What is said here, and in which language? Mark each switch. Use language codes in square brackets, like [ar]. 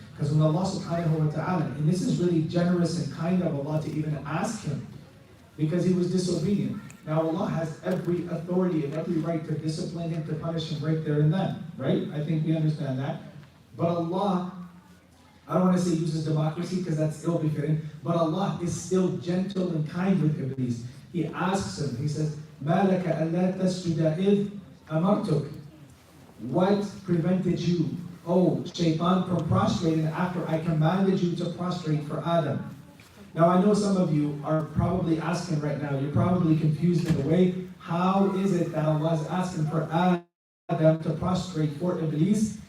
[en] Because when Allah subhanahu wa ta'ala, and this is really generous and kind of Allah to even ask him, because he was disobedient. Now Allah has every authority and every right to discipline him, to punish him right there and then, right? I think we understand that. But Allah, I don't want to say uses democracy because that's ill-befitting, but Allah is still gentle and kind with Iblis. He asks him, he says, [ar] مَا لَكَ أَلَّا تَسْجُدَ إِذْ أَمَرْتُكَ. [en] What prevented you, oh Shaitan, from prostrating after I commanded you to prostrate for Adam? Now I know some of you are probably asking right now, you're probably confused in a way, how is it that Allah is asking for Adam to prostrate for Iblis?